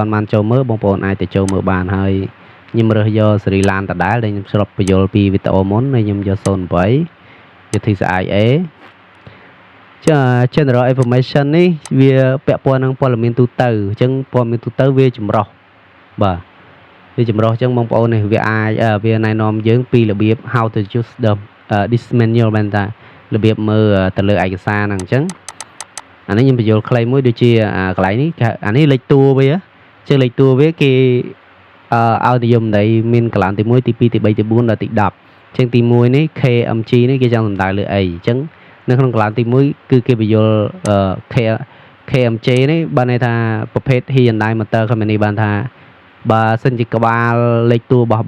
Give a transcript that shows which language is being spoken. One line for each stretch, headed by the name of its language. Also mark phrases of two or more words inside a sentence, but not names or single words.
Khmer: ន់បានចូលមើលបងប្អូនអាចទៅចូលមើលបានហើយខ្ញុំរើសយកសេរីឡានដដែលដែលខ្ញុំស្រុបបញ្យល់ពីវីដេអូមុនហើយខ្ញុំយក08យក TCIA ចា
English: General Information
Khmer: នេះវាពាក់ព័ន្ធនឹងព័ត៌មានទូទៅអញ្ចឹងព័ត៌មានទូទៅវាចម្រុះបាទវាចម្រុះអញ្ចឹងបងប្អូននេះវាអាចវាណែនាំយើងពីរបៀប
English: how to use the this manual
Khmer: បានតារបៀបមើលទៅលើឯកសារហ្នឹងអញ្ចឹងអានេះខ្ញុំបញ្យល់ខ្លីមួយដូចជាកន្លែងនេះអានេះលេខតួវាជាលេខតួវាគេឲ្យនិយមន័យមានកន្លែងទី1ទី2ទី3ទី4ដល់ទី10អញ្ចឹងទី1 នេះ KMG នេះគេចង់សំដៅលើអីអញ្ចឹងនៅក្នុងកន្លែងទី1គឺគេបញ្យល់ KMJ នេះបានន័យថាប្រភេទ Hyundai Motor Company បានថាបើសិនជាក្បាលលេខតួរបស់